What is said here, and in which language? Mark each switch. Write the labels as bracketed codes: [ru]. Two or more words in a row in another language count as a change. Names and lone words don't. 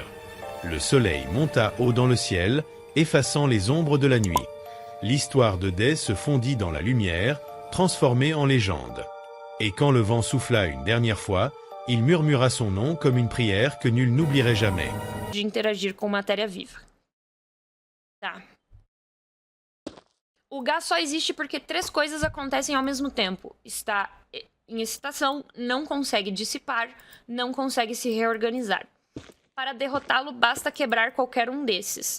[fr] Le soleil monta haut dans le ciel, effaçant les ombres de la nuit. L'histoire de Day se fondit dans la lumière, transformée en légende. Et quand le vent souffla une dernière fois, il murmura son nom comme une prière que nul n'oublierait jamais. [pt] De interagir com matéria viva. Tá. O gás só existe porque três coisas acontecem ao mesmo tempo. Está em excitação, não consegue dissipar, não consegue se reorganizar. Para derrotá-lo, basta quebrar qualquer um desses.